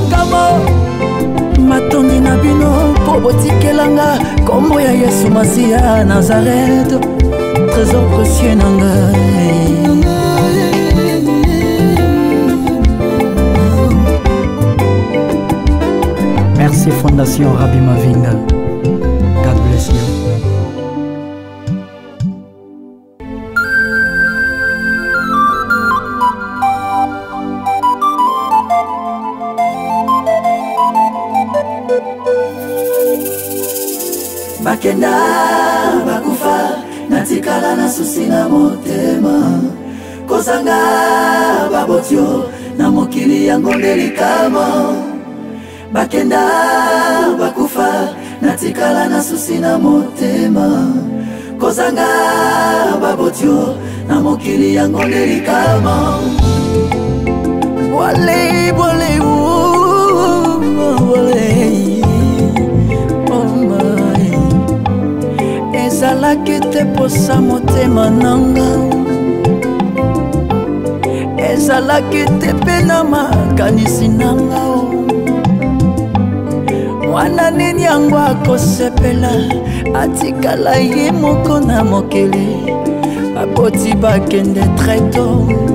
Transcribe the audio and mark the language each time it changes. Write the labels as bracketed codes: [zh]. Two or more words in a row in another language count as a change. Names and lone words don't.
[ln] matondi na bino po botikelanga kombo ya Yesu Masiya Nazareth [fr] trésor précieux [ln] na ngai. [fr] Merci Fondation Rabbi Mavinga. [en] God bless you. [ln] bakenda bakufa natikala na susi na motema kozanga babotio na mokili yango delikama bakenda bakufa natikala na susi na motema kozanga babotio na mokili yango delikama Wale wale wale ezalaki te posa motema nanga ezalaki te mpe na makanisi nanga mwana nini yango akosepela atikala ye moko na mokili baboti bakende treto